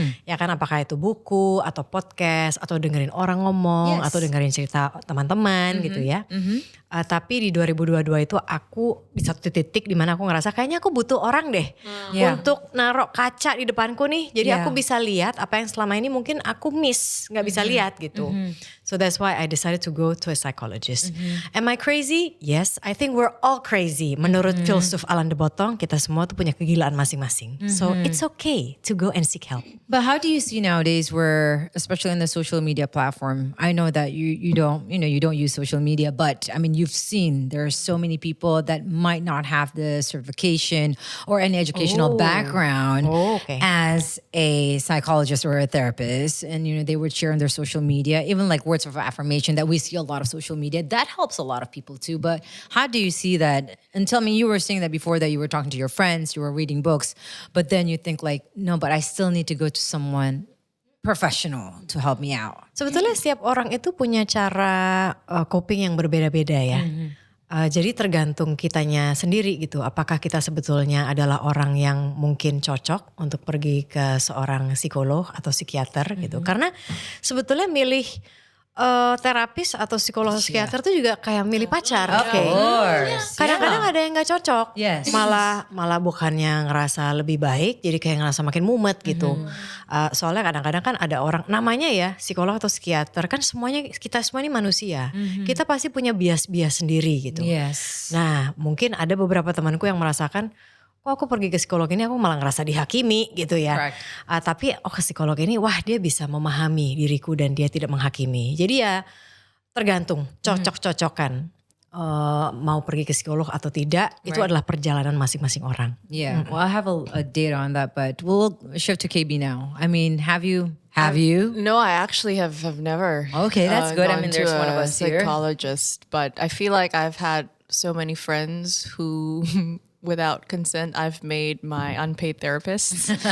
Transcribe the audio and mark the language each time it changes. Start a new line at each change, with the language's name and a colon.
Indonesian: Ya kan, apakah itu buku atau podcast atau dengerin orang ngomong atau dengerin cerita teman-teman gitu ya. Tapi di 2022 itu aku di satu titik di mana aku ngerasa kayaknya aku butuh orang deh untuk naruh kaca di depanku nih. Jadi aku bisa lihat apa yang selama ini mungkin aku miss, nggak bisa lihat gitu.
English: So that's why I decided to go to a psychologist. Am I crazy? Yes, I think we're all crazy.
Indonesian: Menurut filsuf Alain de Botton, kita semua tuh punya kegilaan masing-masing.
English: So it's okay to go and seek help. But how do you see nowadays where, especially in the social media platform, I know that you don't use social media, but I mean, you've seen there are so many people that might not have the certification or any educational background as a psychologist or a therapist. And, you know, they would share on their social media, even like words of affirmation that we see a lot of social media. That helps a lot of people too. But how do you see that? And tell me, you were saying that before that you were talking to your friends, you were reading books, but then you think like, no, but I still need to go to someone professional to help me out.
Indonesian: Sebetulnya setiap orang itu punya cara coping yang berbeda-beda ya. Jadi tergantung kitanya sendiri gitu. Apakah kita sebetulnya adalah orang yang mungkin cocok untuk pergi ke seorang psikolog atau psikiater gitu. Karena sebetulnya milih terapis atau psikolog psikiater itu juga kayak milih pacar. Kadang-kadang ada yang nggak cocok. Malah bukannya ngerasa lebih baik, jadi kayak ngerasa makin mumet gitu. Soalnya kadang-kadang kan ada orang namanya ya psikolog atau psikiater, kan semuanya kita semua ini manusia. Kita pasti punya bias-bias sendiri gitu. Nah mungkin ada beberapa temanku yang merasakan, kok aku pergi ke psikolog ini aku malah ngerasa dihakimi gitu ya. Tapi ke psikolog ini wah dia bisa memahami diriku dan dia tidak menghakimi. Jadi ya tergantung cocok-cocokan. Mau pergi ke psikolog atau tidak itu adalah perjalanan masing-masing orang.
English: Well, I have a data on that, but we'll shift to KB now. I mean, have you? No, I actually have never. Okay, that's good. I gone mean, there's to one of a us here. psychologist, but I feel like I've had so many friends who without consent, I've made my unpaid therapists.